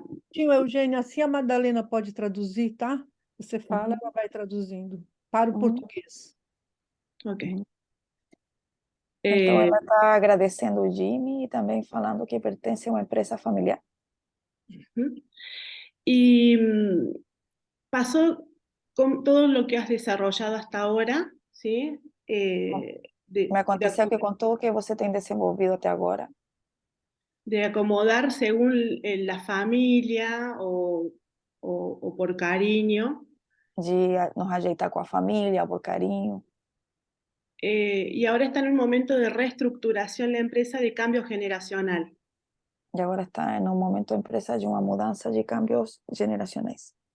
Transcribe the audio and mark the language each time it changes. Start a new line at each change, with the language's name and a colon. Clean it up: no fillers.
Portuguese: Tio Eugênia, assim a Madalena pode traduzir, tá? Você fala, ela vai traduzindo para o português. Ok. Então, ela está agradecendo o Jimmy e também falando que pertence a uma empresa familiar.
Spanish: Y pasó con todo lo que has desarrollado hasta ahora, ¿sí?
Portuguese: Me aconteceu que com tudo que você tem desenvolvido até agora,
Spanish: de acomodar según la familia o por cariño.
Portuguese: de nos ajeitar com a família, por carinho.
Spanish: Y ahora está en un momento de reestructuración la empresa de cambio generacional.
Portuguese: E agora está em um momento a empresa de uma mudança de cambios generacionais.